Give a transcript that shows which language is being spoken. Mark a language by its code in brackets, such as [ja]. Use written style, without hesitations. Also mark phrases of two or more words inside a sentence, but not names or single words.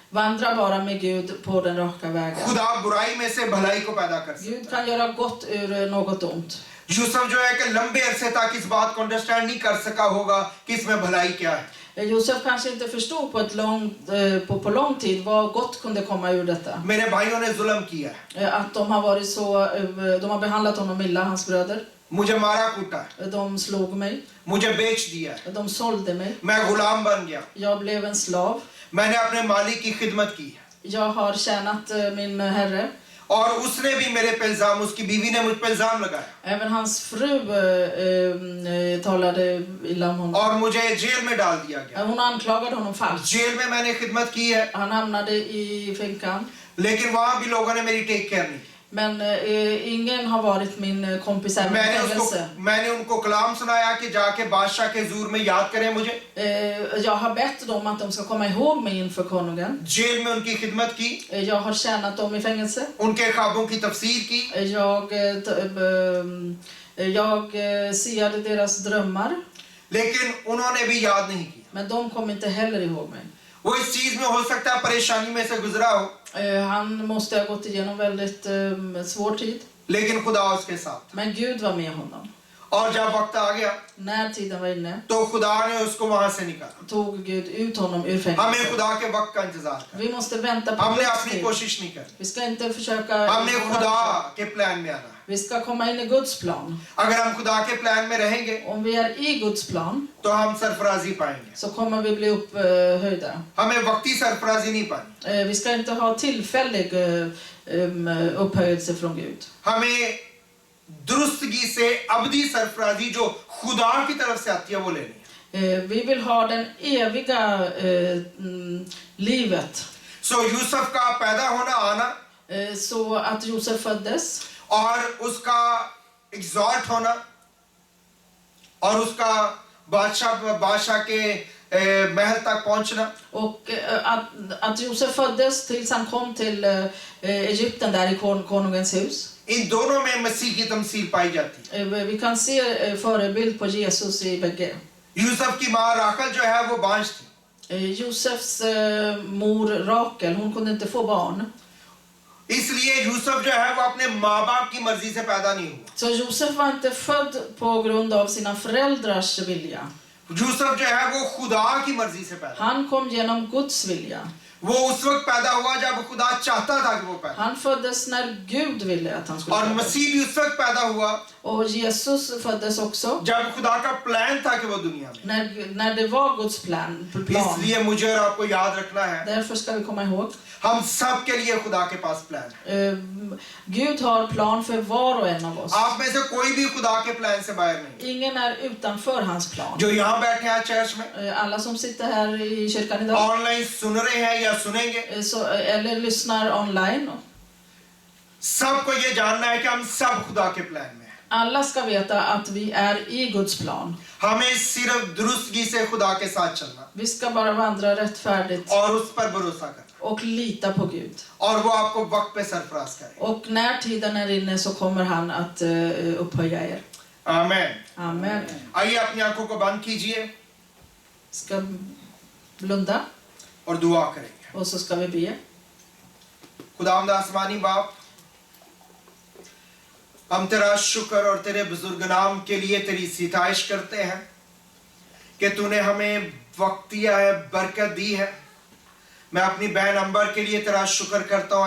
[sv] Vandra bara med Gud på den raka vägen. [ur] خدا برائی میں سے بھلائی کو پیدا کر سکتا [sv] Gud kan göra gott ur något ont. [ur] है। یوسف جو ہے کہ لمبے عرصے تک اس بات کو انڈرسٹینڈ نہیں کر سکا ہوگا کہ اس میں بھلائی کیا ہے. [sv] Josef kanske inte förstod på lång tid vad gott kunde komma ur detta. [ur] میرے بھائیوں نے ظلم کیا ہے, [sv] Att de har varit så, de har behandlat honom illa, hans bröder. [ur] مجھے مارا کوٹا, [sv] De slog mig, [ur] مجھے بیچ دیا, [sv] de sålde mig, [ur] میں غلام بن گیا, [sv] jag blev en slav. [ur] میں نے اپنے مالک کی خدمت کی [sv] Jag har tjänat min herre. [ur] اور اس نے بھی میرے پہ الزام، اس کی بیوی نے مجھ پہ الزام لگایا [sv] Även hans fru talade illa om honom. [ur] اور مجھے جیل میں ڈال دیا گیا. [sv] Hon anklagade honom falskt. [ur] جیل میں میں نے خدمت کی ہے, [sv] Han hamnade i finkan. [ur] لیکن وہاں بھی لوگوں نے میری [en] take care [ur] نہیں کی. [sv] Men ingen har varit min kompis även i fängelse. [ur] میں نے ان کو کلام سنایا کہ جا کے بادشاہ کے حضور میں یاد کریں مجھے. [sv] Jag har bett dem att de ska komma ihåg mig inför konungen. [ur] جیل میں ان کی خدمت کی, [sv] Jag har tjänat dem i fängelse. [ur] ان کے خوابوں کی تفسیر کی, [sv] Jag siade deras drömmar. [ur] لیکن انہوں نے بھی یاد نہیں کیا. [sv] Men de kom inte heller ihåg mig. [ur] وہ اس چیز میں ہو سکتا ہے پریشانی میں سے گزرا ہو, [sv] Han måste ha gått igenom väldigt svår tid. [ur] لیکن خدا اس کے ساتھ. [sv] Men Gud var med honom. [ur] اور جب وقت آ گیا [sv] När tiden var inne [ur] تو خدا نے اس کو وہاں سے نکالا. [sv] tog Gud ut honom ur [ur] हमें [sv] fängelset. [ur] خدا کے وقت کا انتظار کرنا, [sv] Vi måste vänta på [ur] हमने [sv] Guds [ur] अपनी [sv] tid. [ur] کوشش نہیں کرنی, [sv] Vi ska inte försöka. [ur] ہم نے خدا کے پلان میں آنا ہے. [sv] Vi ska komma in i Guds plan. [ur] اگر ہم خدا کے پلان میں رہیں گے [sv] Om vi är i Guds plan [ur] تو ہم سرفرازی پائیں گے. [sv] så kommer vi bli upphöjda. [ur] ہمیں وقتی سرفرازی نہیں پانی, [sv] Vi ska inte ha tillfällig upphöjelse från Gud. [ur] ہمیں درستگی سے ابدی سرفرازی جو خدا کی طرف سے آتی ہے وہ لینی ہے. [sv] Vi vill ha den eviga livet. [ur] سو یوسف کا پیدا ہونا آنا [sv] Så att Josef föddes [ur] اور اس کا ایگزارٹ ہونا اور اس کا بادشاہ کے محل تک پہنچنا, [sv] och att Josef föddes tills han kom till Egypten där i konungens hus. [ur] ان دونوں میں مسیح کی تمثیل پائی جاتی ہے. [sv] Vi kan se förebild på Jesus i bägge. [ur] یوسف کی ماں راخل جو ہے وہ بانجھ تھی, [sv] Josefs mor Rakel, hon kunde inte få barn. [ur] اس لیے یوسف جو ہے وہ اپنے ماں باپ کی مرضی سے پیدا نہیں ہوا. [sv] Så Josef var inte född på grund av sina föräldrars vilja. [ur] یوسف جو ہے وہ خدا کی مرضی سے پیدا, [sv] Han kom genom Guds vilja. [ur] وہ اس وقت پیدا ہوا جب خدا چاہتا تھا کہ وہ پیدا, [sv] Han föddes när Gud ville att han skulle [ur] और [sv] födas. [ur] مسیح بھی اس وقت پیدا ہوا [sv] Och Jesus föddes också [ur] جب خدا کا پلان تھا کہ وہ دنیا میں. [sv] när det var Guds plan. [ur] اس لیے مجھے اور آپ کو یاد رکھنا ہے, [sv] Därför ska vi komma ihåg. [ur] ہم سب کے لیے خدا کے پاس پلان ہے. [sv] Gud har plan för var och en av oss. [ur] آپ میں سے کوئی بھی خدا کے پلان سے باہر نہیں, [sv] Ingen är utanför hans plan. [ur] جو یہاں بیٹھے ہیں چرچ میں, [sv] Alla som sitter här i kyrkan idag [ur] آن لائن سن رہے ہیں یا سنیں گے, [sv] eller lyssnar online. [ur] سب کو یہ جاننا ہے کہ ہم سب خدا کے پلان میں ہیں. [sv] Alla ska veta att vi är i Guds plan. [ur] ہمیں صرف درستگی سے خدا کے ساتھ چلنا [sv] Vi ska bara vandra rättfärdigt [ur] اور اس پر بھروسہ کرنا, [sv] och lita på Gud. [ur] اور وہ آپ کو وقت پہ سرفراز کرے. [sv] Och när tiden är inne så kommer han att upphöja er. [ur] आमेन। [sv] Amen. [ur] آئیے اپنی آنکھوں کو بند کیجیے [sv] Ska blunda [ur] اور دعا کریں گے. [sv] och så ska vi be. [ur] خداوند آسمانی باپ، ہم تیرا شکر اور تیرے بزرگ نام کے لیے تیری ستائش کرتے ہیں کہ تو نے ہمیں وقت دیا ہے، برکت دی ہے. میں اپنی بہن امبر کے لیے تیرا شکر کرتا ہوں.